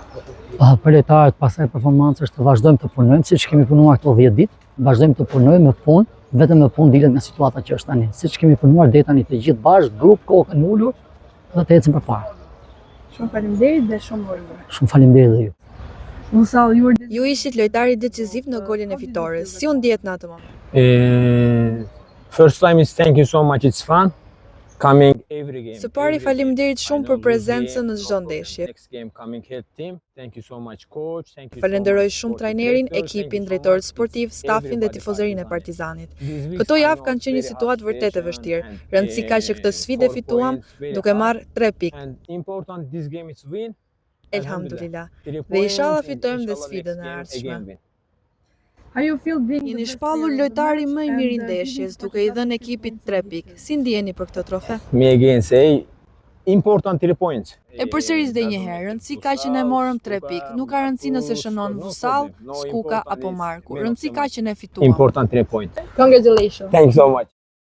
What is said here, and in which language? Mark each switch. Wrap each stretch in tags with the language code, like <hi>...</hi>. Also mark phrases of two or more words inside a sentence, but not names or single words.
<sq>Për lojtarët pas kësaj performance është të vazhdojmë të punojmë, siç kemi punuar këto 10 ditë, vazhdojmë të punojmë me punë, vetëm me punë dilet nga situata që është tani. Siç kemi punuar deri tani të gjithë bashkë, grup, kokën ulur, dhe të ecim përpara. Shumë faleminderit dhe shumë urime. Shumë faleminderit dhe ju. Unsall, Ju ishit lojtari decisiv në golin e fitores. Si u ndjet në atë moment?</sq> <en>First time is thank you so much, it's fun. Coming every game.</en> <sq>Së pari faleminderit shumë për prezencën në çdo ndeshje.</sq> <en>Next game coming head team. Thank you so much coach. Thank you.</en> <sq>Falenderoj shumë trajnerin, ekipin, drejtorët sportiv, stafin dhe tifozërinë e Partizanit. Këto javë kanë qenë një situatë vërtet e vështirë. Rëndësi ka që këtë sfidë fituam duke marrë 3 pikë.</sq> <en>Important this game is win.</en> <sq>Elhamdulillah. Dhe inshallah fitojmë dhe sfidën e ardhshme. Jeni shpallur lojtari më i mirë i ndeshjes, duke i dhënë ekipit 3 pikë. Si ndjeni për këtë trofe?</sq> <en>Me again say important 3 points.</en> <sq>E përsëris dhe një herë, rëndësi ka që ne morëm 3 pikë. Nuk ka rëndësi nëse shënon Vusall, Skuka apo Marku. Rëndësi ka që ne fituam.</sq> <en>Important 3 points. Congratulations. Thank you so much.</en>